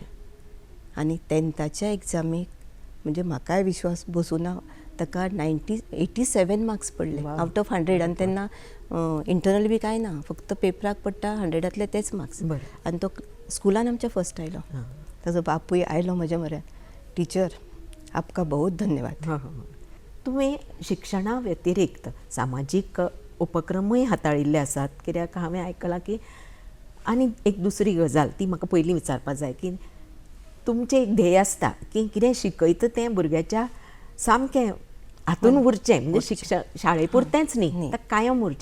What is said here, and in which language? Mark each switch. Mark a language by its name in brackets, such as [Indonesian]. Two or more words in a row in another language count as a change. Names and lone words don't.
[Konkani] आनी 10थाच्या एग्जामीक म्हणजे म्हाकाय विश्वास बसूना, ताका 87 मार्क्स पडले [English] out of 100. [Konkani] आनी तेन्ना इंटरनल बी कांय ना, फक्त पेपराक पडटा 100तले तेच मार्क्स. आनी तो स्कुलान आमच्या फर्स्ट आयलो. ताजो बापूय आयलो म्हज्या म्हऱ्यान, टिचर [Hindi] आपका बहुत धन्यवाद. [Konkani] तुमी शिक्षणा व्यतिरिक्त सामाजीक उपक्रमूय हाताळिल्ले आसात. कित्याक हांवें आयकलां की, आनी एक दुसरी गजाल ती म्हाका पयलीं विचारपाक जाय, की तुमचें एक ध्येय आसता की कितें शिकयता तें भुरग्याच्या सामकें हातून उरचें, म्हणजे शाळे पुरतेंच न्ही, ताका कायम उरचें.